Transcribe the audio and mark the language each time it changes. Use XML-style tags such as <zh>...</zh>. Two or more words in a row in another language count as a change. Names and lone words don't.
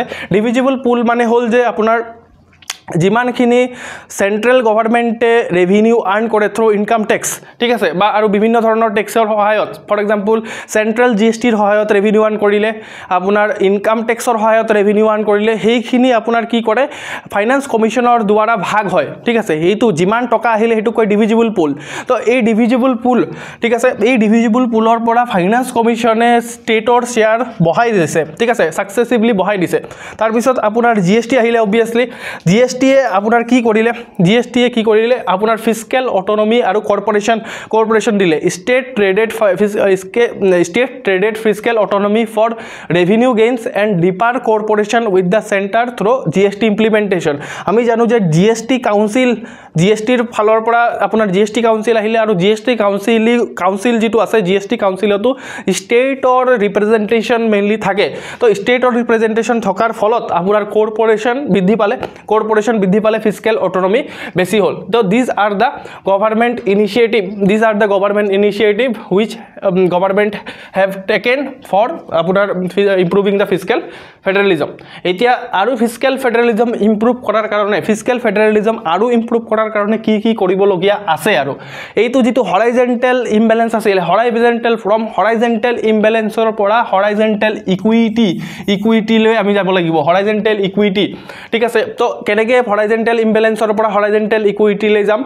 <en>divisible pool</en> <as>মানে হ'ল যে আপোনাৰ যিমানখিনি</as> <en>central government revenue earn</en> <as>কৰে</as> <en>through income tax</en> <as>ঠিক আছে বা আৰু বিভিন্ন ধৰণৰ টেক্সৰ সহায়ত</as> <en>for example central</en> <as>জিএসটিৰ সহায়ত</as> <en>revenue earn</en> <as>কৰিলে আপোনাৰ</as> <en>income tax</en> <as>সহায়ত</as> <en>revenue earn</en> <as>কৰিলে সেইখিনি আপোনাৰ কি কৰে</as> <en>finance commission</en> <as>দ্বাৰা ভাগ হয় ঠিক আছে এইটো যিমান টকা আহিলে হেতু কয়</as> <en>divisible pool</en> <as>তো এই</as> <en>divisible pool</en> <as>ঠিক আছে এই</as> <en>divisible pool</en> <as>পৰা</as> <en>finance commission</en> <as>ষ্টেটৰ শেয়াৰ বঢ়াই দিছে ঠিক আছে সাকসেসিভলি বঢ়াই দিছে তাৰ পিছত আপোনাৰ জিএসটি আহিলে অবভিয়াসলি জিএসটি আপোনাৰ কি কৰিলে আপোনাৰ</as> <en>fiscal autonomy</en> <as>আৰু কৰ্পোৰেচন দিলে স্টেট</as> <en>traded fiscal autonomy for revenue gains and deeper cooperation with the centre through GST implementation</en> <as>আমি জানো যে জিএসটিৰ ফালৰ পৰা আপোনাৰ</as> <en>GST council</en> <as>আহিলে আৰু</as> <en>GST council</en> <as>যেটো আছে</as> <en>GST council</en> <as>ষ্টেটৰ ৰিপ্ৰেজেন্টেশ্যন মেইনলি থাকে তো ষ্টেটৰ ৰিপ্ৰেজেন্টেশ্যন থকাৰ ফলত আপোনাৰ কৰ্পোৰেচন বৃদ্ধি পালে</as> <en>fiscal autonomy</en> <as>বেছি হল তো</as> <en>this are the government initiative which government have taken for</en> <as>আপনার</as> <en>improving the fiscal federalism</en> <as>এতিয়া আৰু</as> <en>fiscal federalism improve</en> <as>কৰাৰ কাৰণে কি কৰিবলগীয়া আছে আৰু এইটো যেটো</as> <en>horizontal imbalance</en> <as>আছিল</as> <en>horizontal imbalance</en> <as>পৰা</as> <en>horizontal equity</en> <as>লৈ আমি যাব লাগিব</as> <en>horizontal equity</en> <as>ঠিক আছে তো কেনেকে</as> <en>horizontal imbalance</en> <as>পৰা</as> <en>horizontal equity</en> <as>লৈ যাম</as>